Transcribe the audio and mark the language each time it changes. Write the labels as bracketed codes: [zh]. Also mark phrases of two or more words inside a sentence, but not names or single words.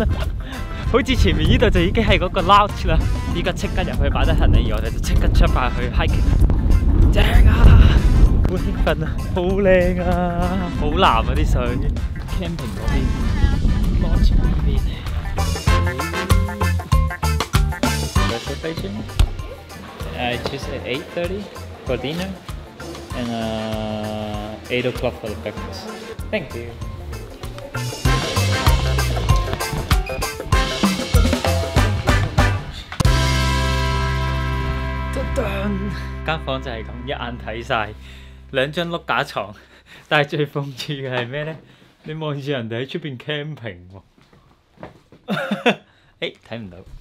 [yue] 好似前面呢度就已經係嗰個 lounge 啦，依家即刻入去擺低行李，我哋就即刻出發去 hiking， 正啊！好興奮啊，好靚啊，好藍啊啲水 ，camping 嗰邊，launch 呢邊。Reservation? [en] Tuesday 8:30 for dinner and 8 o'clock for the breakfast. Thank you. [yue] 間房就係咁，一眼睇晒，2張碌架床。但係最諷刺嘅係咩呢？你望住人哋喺出邊 camping 喎，誒睇唔到。